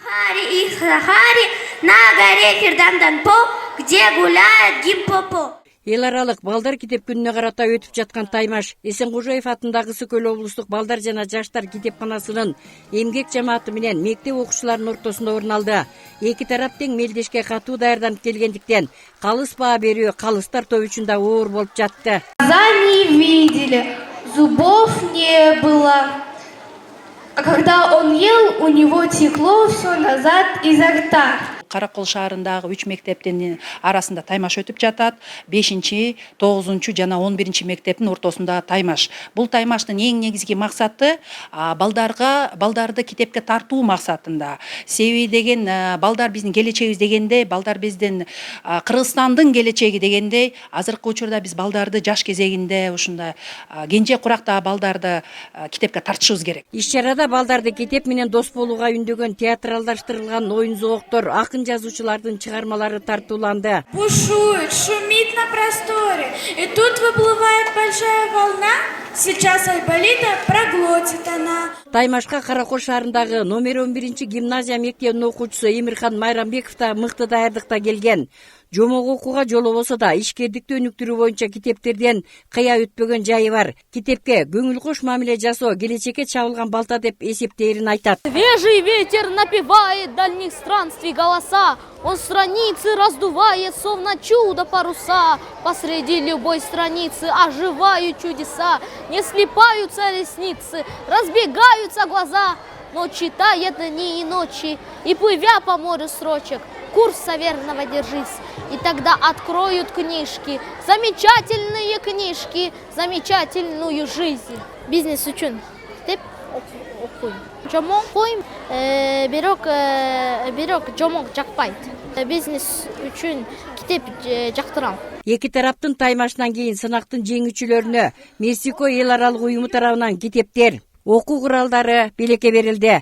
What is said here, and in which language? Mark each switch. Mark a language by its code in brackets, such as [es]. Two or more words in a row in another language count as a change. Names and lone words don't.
[ru] Хари и Хари на горе Ферданданпо, где гуляет Гимпопо. [ky] Эл аралык балдар китеп күнүнө карата өтүп жаткан Таймаш Эсенкожоев атындагы Ысык Көл облустук балдар жана жаштар китепканасынын эмгек жамааты менен мектеп окуучуларынын ортосунда орун алды. Эки тарап тең мелдешке катуу даярданып келгендиктен калыс баа берүү калыс тартуу үчүн да оор болуп жатты. [ru] Глаза не видели, зубов не было. А когда он ел, у него текло все назад изо рта. [ky] Каракол шаарындагы 3 мектептин арасында Таймаш өтүп жатат. 5-9 жана 11 мектептин ортосунда Таймаш. Бул Таймаштын эң негизги максаты балдарды китепке тартуу максатында. Себеби деген балдар биздин келечегибиз дегенде, балдар биздин Кыргызстандын келечеги дегенде, азыркы учурда биз балдарды жаш кезегинде ушундай кенже куракта балдарды китепке тартышыбыз керек. Иш-чарада балдарды китеп менен дос болууга үндөгөн театралдаштырылган оюн зоогуктор, акын жазуучулардын чыгармалары тартууланды. [ru] Бушует, шумит на просторе, и тут выплывает большая волна. Сейчас Айболита проглотит она. [ky] Таймашка Каракол шаарындагы номер 11 гимназия мектебинин окуучусу Эмирхан Майрамбеков да мыкты даярдыкта келген. Жомок окууга жолобосо да ишкердикти өнүктүрүү боюнча китептерден кыя өтпөгөн жайы бар. Китепке көңүл кош мамиле жасоо келечекке чабылган балта деп эсептээрин айтат. [ru] Свежий ветер напевает дальних странствий голоса. Он страницы раздувает, словно чудо паруса. Посреди любой страницы оживают чудеса. Не слипаются ресницы, разбегаются глаза. Но читает дни и ночи, и плывя по морю строчек, курса верного держись, и тогда откроют книжки, замечательные книжки, замечательную жизнь. [ky] Бизнес үчүн деп окуйм. Жомок окуйм, бирок жомок жакпайт. Бизнес үчүн китеп жактырам. Эки тараптын Таймашынан кийин сынактын жеңүүчүлөрүнө Мексико эл аралык уюму тарабынан китептер, окуу куралдары белекке берилди.